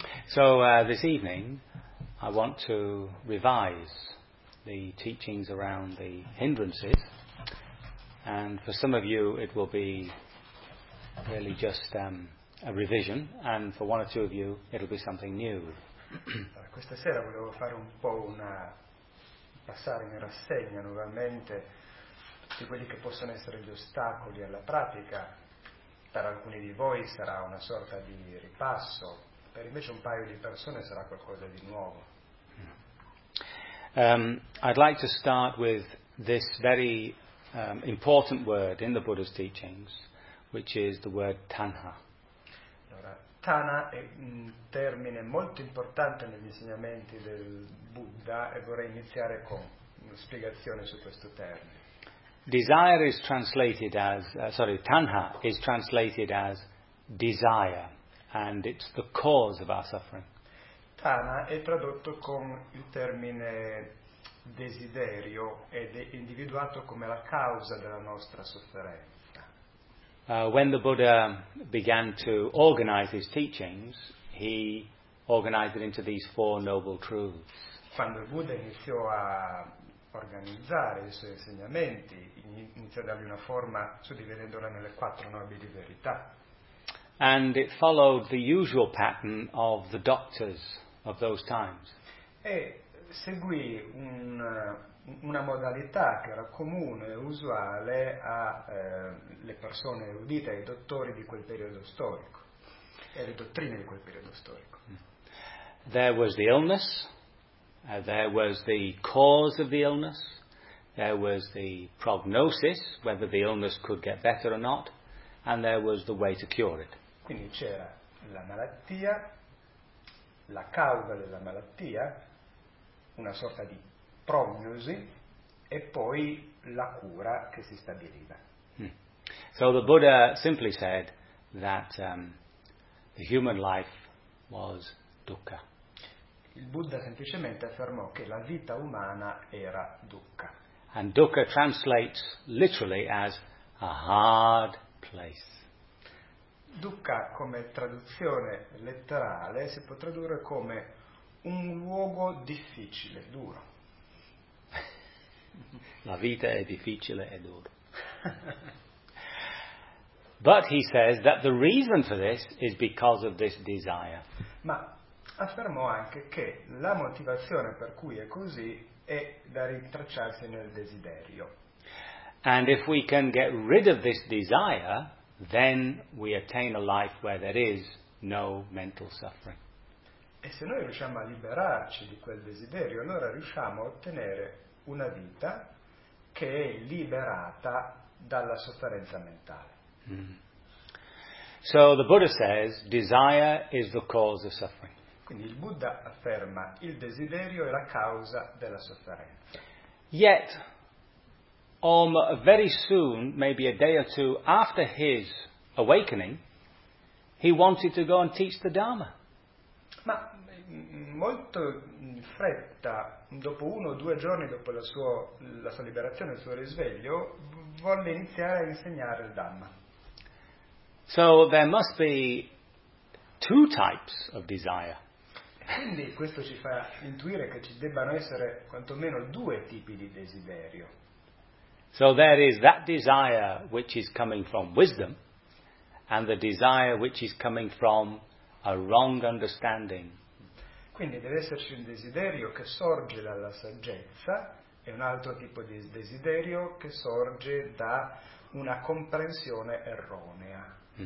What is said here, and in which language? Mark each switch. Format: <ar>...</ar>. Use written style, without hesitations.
<en>So this evening, I want to revise the teachings around the hindrances. And for some of you, it will be really just a revision, and for one or two of you it'll be something new.</en> <it>Questa sera volevo fare un po' una passare in rassegna nuovamente di quelli che possono essere gli ostacoli alla pratica. Per alcuni di voi sarà una sorta di ripasso, per invece un paio di persone sarà qualcosa di nuovo.</it> <en>I'd like to start with this very important word in the Buddha's teachings, which is the word tanha.</en> <it>Allora, tana è un termine molto importante negli insegnamenti del Buddha e vorrei iniziare con una spiegazione su questo termine.</it> <en>Desire is translated as tanha is translated as desire, and it's the cause of our suffering.</en> <it>Tana è tradotto con il termine desiderio ed è individuato come la causa della nostra sofferenza.</it> <en>When the Buddha began to organize his teachings, he organized it into these four noble truths.</en> <it>Quando il Buddha iniziò a organizzare i suoi insegnamenti, iniziò a dargli una forma suddividendola nelle quattro nobili verità.</it> <en>And it followed the usual pattern of the doctors of those times.</en> <it>E seguì una modalità che era comune e usuale a le persone udite, ai dottori di quel periodo storico e alle dottrine di quel periodo storico.</it> <en>There was the illness, there was the cause of the illness, there was the prognosis, whether the illness could get better or not, and there was the way to cure it.</en> <it>Quindi c'era la malattia, la causa della malattia, una sorta di prognosi e poi la cura che si stabiliva.</it> <en>So the Buddha simply said that the human life was dukkha.</en> <it>Il Buddha semplicemente affermò che la vita umana era dukkha.</it> <en>And dukkha translates literally as a hard place.</en> <it>Dukkha come traduzione letterale si può tradurre come un luogo difficile, duro. La vita è difficile e duro.</it> <en>But he says that the reason for this is because of this desire.</en> <it>Ma affermò anche che la motivazione per cui è così è da rintracciarsi nel desiderio.</it> <en>And if we can get rid of this desire, then we attain a life where there is no mental suffering.</en> <it>E se noi riusciamo a liberarci di quel desiderio, allora riusciamo a ottenere una vita che è liberata dalla sofferenza mentale.</it> <en>So the Buddha says desire is the cause of suffering.</en> <it>Quindi il Buddha afferma il desiderio è la causa della sofferenza.</it> <en>Yet, very soon, maybe a day or two after his awakening, He wanted to go and teach the Dharma.</en> <it>Ma molto in fretta, dopo uno o due giorni dopo la sua liberazione, il suo risveglio, volle iniziare a insegnare il Dharma.</it> <en>So there must be two types of desire.</en> <it>Quindi questo ci fa intuire che ci debbano essere quantomeno due tipi di desiderio.</it> <en>So there is that desire which is coming from wisdom, and the desire which is coming from a wrong understanding.</en> <it>Quindi deve esserci un desiderio che sorge dalla saggezza e un altro tipo di desiderio che sorge da una comprensione erronea.</it>